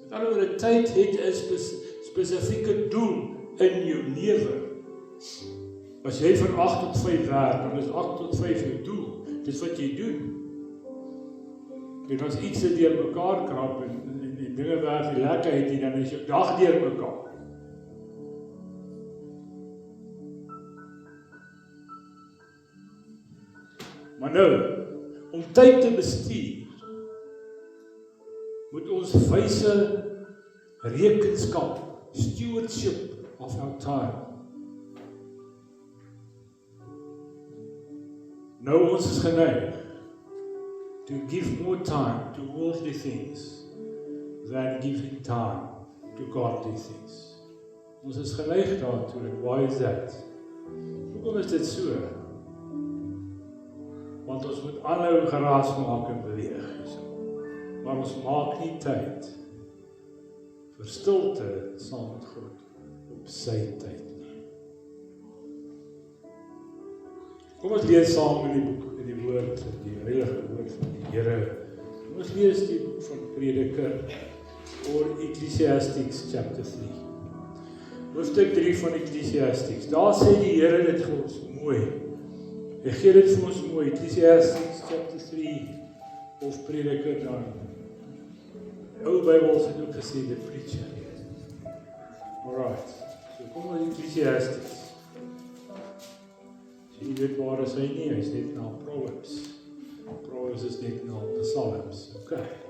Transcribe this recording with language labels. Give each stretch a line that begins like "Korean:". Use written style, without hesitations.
Afrikaans: Met ander woorde, tyd het 'n spesifieke doel in jou lewe. As jy van 8 tot 5 werk, dan is 8 tot 5 jou doel. dis wat jy doen. En as iets deur mekaar krap en dinge werk nie lekker het nie, dan is jou dag deur mekaar. Maar nou, om tyd te bestuur, moet ons wyse rekenskap,
English: stewardship of our time.
Afrikaans: Nou ons is geneig
English: to give more time to worldly things than giving time to godly things.
Afrikaans: Ons is geneig daartoe,
English: and why is that?
Afrikaans: Hoekom is dit so? Want ons moet aanhou geraas maak en beweeg. Maar ons maak nie tyd vir stilte saam met God op sy tyd nie. Kom ons lees saam in die boek, in die woord, die heilige woord van die Here. Kom ons lees die boek van Prediker, oor Ecclesiastes chapter 3. Hoofstuk 3 van Ecclesiastes. Daar sê die Here dit vir ons mooi. Hy gee dit vir ons mooi, Ecclesiastes chapter 3, of Prediker dan. Ou Bybels het ook gesê,
English: the preacher.
Afrikaans: Alright, so kom ons Ecclesiastes. So jy weet waar is hy nie, hy is net na Proverbs. Proverbs is net na Psalms, okay.